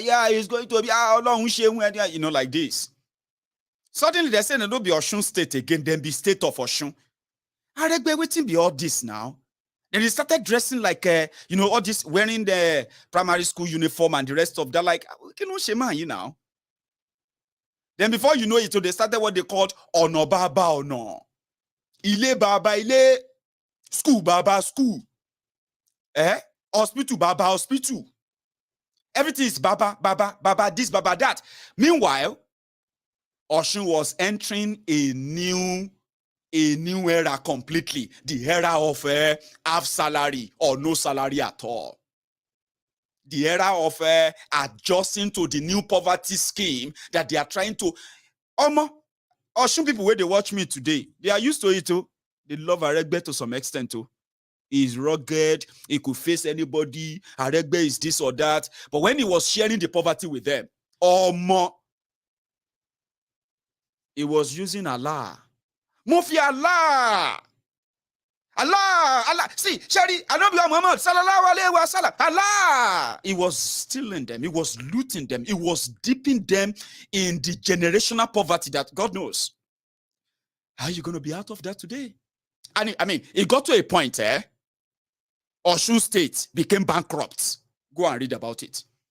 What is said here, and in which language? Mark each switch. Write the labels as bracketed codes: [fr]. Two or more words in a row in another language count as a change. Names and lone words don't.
[en] Yeah, he's going to be, you know, like this. Suddenly they said, no, don't be Osun State again, then be State of Osun. Aregbe, waiting be all this now. Then he started dressing like, you know, all this, wearing the primary school uniform and the rest of that, like, you know. Then before you know it, they started what they called [yo] Ono Baba Ono. Ile Baba Ile, school Baba school. [en] Hospital Baba hospital. Everything is Baba, Baba, Baba, this, Baba, that. Meanwhile, Osun was entering a new era completely. The era of half salary or no salary at all. The era of adjusting to the new poverty scheme that they are trying to. Osun people, where they watch me today, they are used to it too. They love Aregbe to some extent too. He's rugged, he could face anybody. Aregbe is this or that. But when he was sharing the poverty with them, he was using Allah. Mufi Allah. Allah. [ar] See, Shari, النبي محمد صلى الله عليه وسلم. [en] Allah. He was stealing them. He was looting them. He was dipping them in the generational poverty that God knows. How are you going to be out of that today? And I mean, it got to a point, Osun State became bankrupt. Go and read about it.